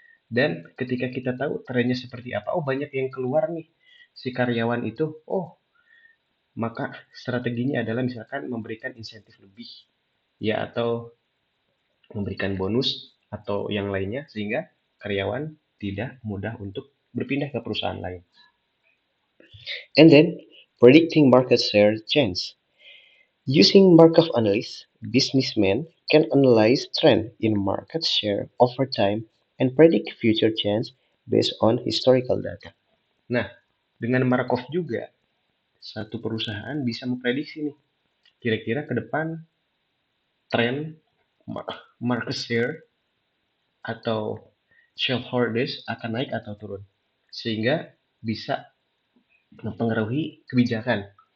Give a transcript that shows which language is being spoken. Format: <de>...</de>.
<id>Dan ketika kita tahu trennya seperti apa, oh banyak yang keluar nih si karyawan itu, oh maka strateginya adalah misalkan memberikan insentif lebih, ya atau memberikan bonus atau yang lainnya sehingga karyawan tidak mudah untuk berpindah ke perusahaan lain.</id> <en>And then predicting market share change. Using Markov analysis, businessmen can analyze trend in market share over time and predict future change based on historical data.</en> <id>Nah, dengan Markov juga satu perusahaan bisa memprediksi nih kira-kira ke depan tren market share atau shareholders akan naik atau turun sehingga bisa mempengaruhi kebijakan.</id>